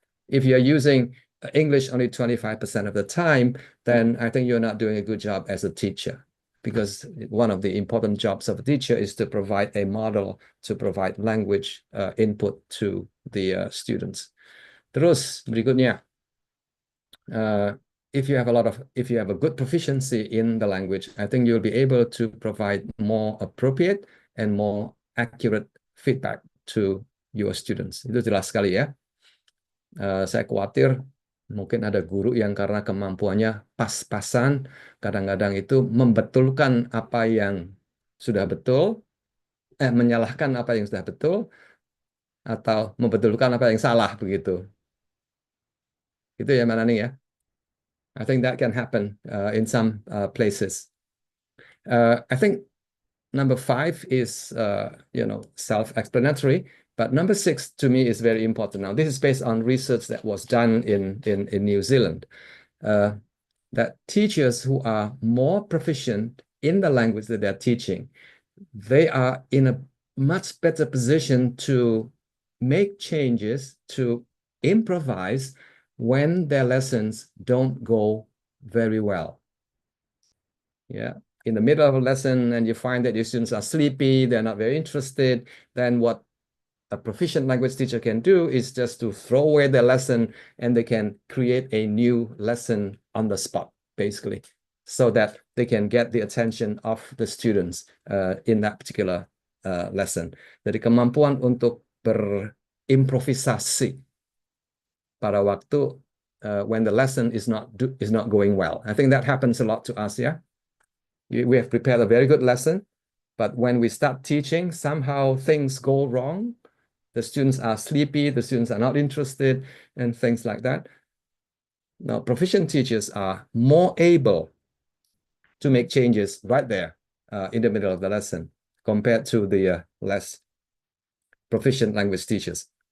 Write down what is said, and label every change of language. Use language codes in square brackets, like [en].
[en] If you're using English only 25% of the time, then I think you're not doing a good job as a teacher, because one of the important jobs of a teacher is to provide a model, to provide language input to the students. [id] Terus berikutnya, [en] if you have a good proficiency in the language, I think you'll be able to provide more appropriate and more accurate feedback to your students. [id] Itu jelas sekali ya. Saya khawatir mungkin ada guru yang karena kemampuannya pas-pasan, kadang-kadang itu membetulkan apa yang sudah betul, menyalahkan apa yang sudah betul, atau membetulkan apa yang salah begitu. Itu ya Manani ya. [en] I think that can happen in some places. I think number 5 is self-explanatory, but number 6 to me is very important. Now, this is based on research that was done in New Zealand, that teachers who are more proficient in the language that they're teaching, they are in a much better position to make changes, to improvise when their lessons don't go very well. Yeah, in the middle of a lesson and you find that your students are sleepy, they're not very interested, then what a proficient language teacher can do is just to throw away their lesson and they can create a new lesson on the spot, basically, so that they can get the attention of the students in that particular lesson. [id] Jadi kemampuan untuk berimprovisasi pada waktu [en] when the lesson is not going well. I think that happens a lot to us, yeah? We have prepared a very good lesson, but when we start teaching, somehow things go wrong. The students are sleepy, the students are not interested, and things like that. Now, proficient teachers are more able to make changes right there in the middle of the lesson compared to the less proficient language teachers.